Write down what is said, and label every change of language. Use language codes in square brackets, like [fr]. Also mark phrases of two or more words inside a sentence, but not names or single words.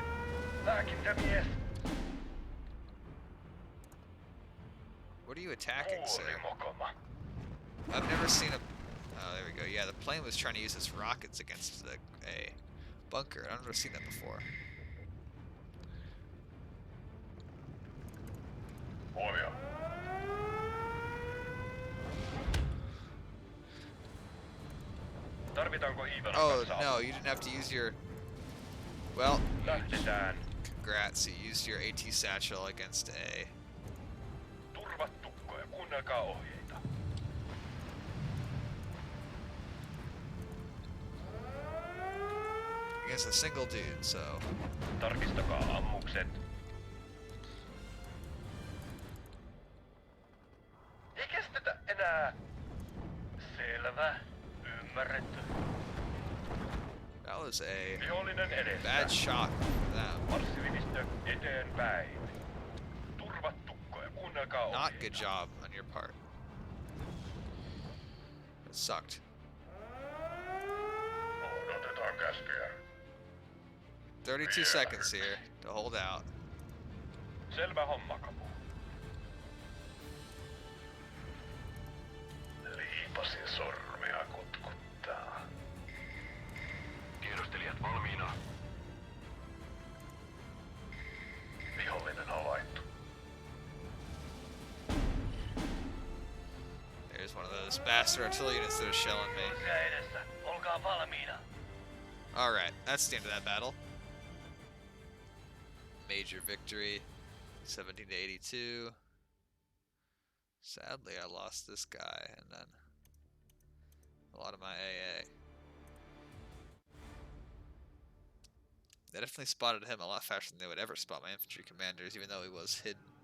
[fi] Lääkintämies. [en] What are you attacking, [fi] Kuoli [en] sir? [fi] mokoma. [en] I've never seen a... Oh, there we go. Yeah, the plane was trying to use its rockets against a bunker. I've never seen that before. [fi] Huomio. Tarvitaanko Ivanan [en] Oh [fi] kanssa [en] no, [fi] apua? [en] you didn't have to use your... Well, [fi] Lähdetään. [en] congrats, you used your AT satchel against a... [fi] Turvat tukkoja, kuunnelkaa ohjeita. [en] Against a single dude, so... [fi] Tarkistakaa ammukset. Ei kestetä enää. Selvä. Ymmärretty. [en] That was a [fi] Vihollinen edessä. [en] bad shot for them. [fi] Marssivivistö eteenpäin. Turvat tukkoja, kuunnelkaa ohjeita. [en] Not good job on your part. It sucked. [fi] Odotetaan käskyjä. [en] 32 seconds here to hold out. [fi] Selvä homma, Kapu. Liipasin sormea kutkuttaa. Tiedustelijat valmiina. Vihollinen havaittu. [en] There's one of those bastard artillery units that are shelling me. [fi] Kulkea edessä. Olkaa valmiina. [en] Alright, that's the end of that battle. Major victory, 17 to 82. Sadly, I lost this guy and then a lot of my AA. They definitely spotted him a lot faster than they would ever spot my infantry commanders, even though he was hidden.